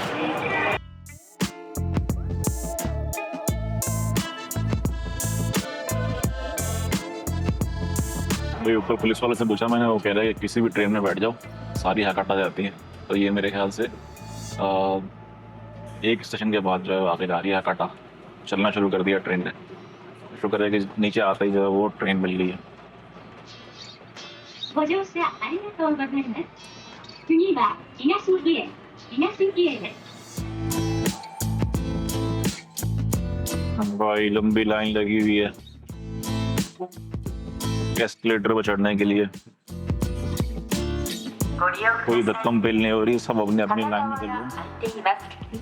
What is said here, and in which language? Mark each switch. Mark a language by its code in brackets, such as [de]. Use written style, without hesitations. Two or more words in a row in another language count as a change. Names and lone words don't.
[hi] भाई ऊपर पुलिस वाले से पूछा मैंने, वो कह रहा है कि किसी भी ट्रेन में बैठ जाओ, सारी हकाटा जाती हैं। तो ये मेरे ख्याल से एक स्टेशन के बाद जो है आगे जा रही है हकाटा। चलना शुरू कर दिया ट्रेन ने। शुक्र है कि नीचे आते ही जो है वो ट्रेन मिल गई है। [ja] ご乗車ありがとうございます。次は東池へです。 [hi] भाई लंबी लाइन लगी हुई है एस्केलेटर पर चढ़ने के लिए। कोई धक्कम पेल नहीं हो रही, सब अपनी अपनी लाइन में चल रहे हैं।